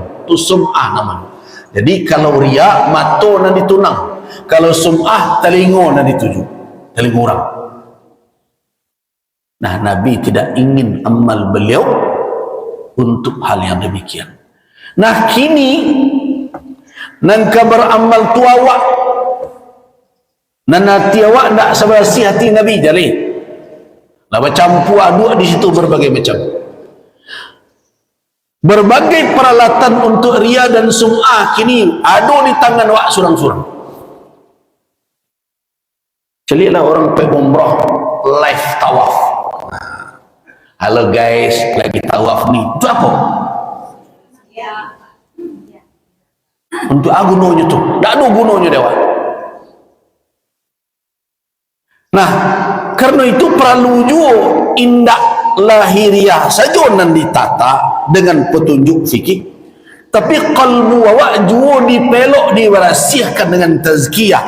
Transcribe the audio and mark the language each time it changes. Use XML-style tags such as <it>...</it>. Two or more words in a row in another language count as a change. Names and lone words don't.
<id>Itu sum'ah namanya.</id> <min>Jadi kalau riya mata nan ditunang, kalau sum'ah telinga nan dituju, telinga orang.</min> <id>Nah, Nabi tidak ingin amal beliau untuk hal yang demikian. Nah,</id> <min>kini nan kabar amal tu awak, nan hati awak tak sebersih hati Nabi jali.</min> <id>Lah bercampur aduk di situ berbagai macam. Berbagai peralatan untuk riya dan sum'ah kini ada di tangan</id> <min>awak surang-surang.</min> <id>Celiklah orang pergi umrah live tawaf. Halo guys, lagi tawaf nih. Itu apa? Untuk apa gunanya tu? Tak ada gunanya dewa. Nah, karena itu perlu juga indah lahiriah saja nan ditata dengan petunjuk fikih, tapi kalbu awak juga dipelok diberasihkan dengan tazkiyah.</id>